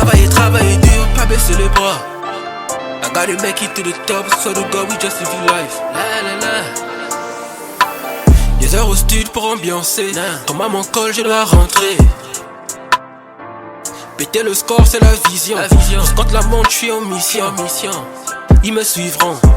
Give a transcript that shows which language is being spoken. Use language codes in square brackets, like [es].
[fr] Travailler dur, pas baisser les bras. [en] I gotta make it to the top, so to go, we just living life. [fr] Des heures au stud pour ambiancer. Quand maman colle, je dois rentrer. Péter le score, c'est la vision. Quand la montre, je suis en mission. Ils me suivront.